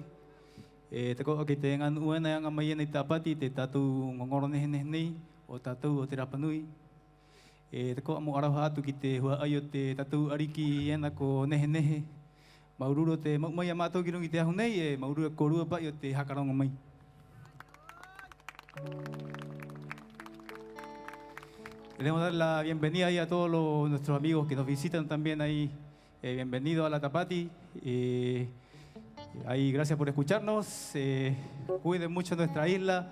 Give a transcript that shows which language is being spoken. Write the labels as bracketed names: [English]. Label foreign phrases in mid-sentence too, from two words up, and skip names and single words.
[Rapanui] Te koa ki te ngan uena anga mai nei tāpati, te tātou ngongoro nehe nei, o tātou o te Rapanui. Te koa mo aroha atu ki te hua ai o te tātou ariki ena ko nehe nehe. Maururu te maumai a mātou ki rungi te ahu nei, maururu korua pai o te hakarangu mai. [Spanish] Queremos dar la bienvenida ahí a todos nuestros amigos que nos visitan también ahí. Bienvenido a la Tapati. Ahí, gracias por escucharnos. Cuiden mucho nuestra isla.